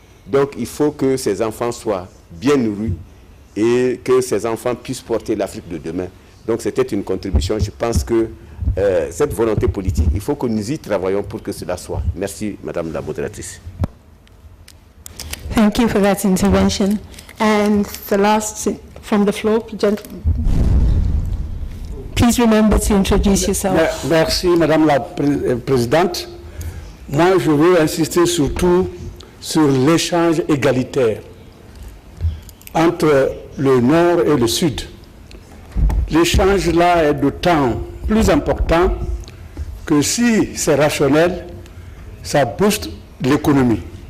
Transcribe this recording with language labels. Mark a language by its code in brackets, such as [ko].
[fr] Donc, il faut que ces enfants soient bien nourris et que ces enfants puissent porter l'Afrique de demain. Donc, c'était une contribution. Je pense que cette volonté politique, il faut que nous y travaillions pour que cela soit. Merci, Madame la modératrice. [en] Thank you for that intervention. And the last from the floor, gentlemen. Please remember to introduce yourself. [fr] Merci, Madame la Présidente. Moi, je veux insister surtout sur l'échange égalitaire entre le Nord et le Sud. L'échange là est d'autant plus important que si c'est rationnel, ça booste l'économie.